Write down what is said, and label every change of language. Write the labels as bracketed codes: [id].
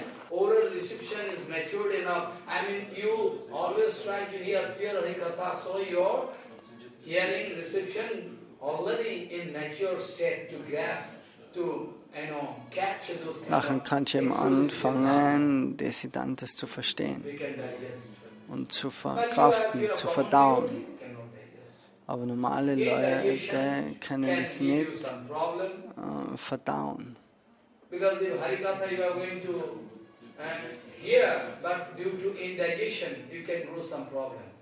[en] Oral reception is matured enough. I mean, you always try to hear pure Harikatha, so your hearing reception already in mature state to grasp, to catch those kind [de] Nachher kannst du eben anfangen, Desidantes zu verstehen und zu verkraften, zu verdauen. Aber normale Leute können das nicht verdauen. [en] Because if Harikatha you are going to hear, but due to indigestion, you can grow some problem.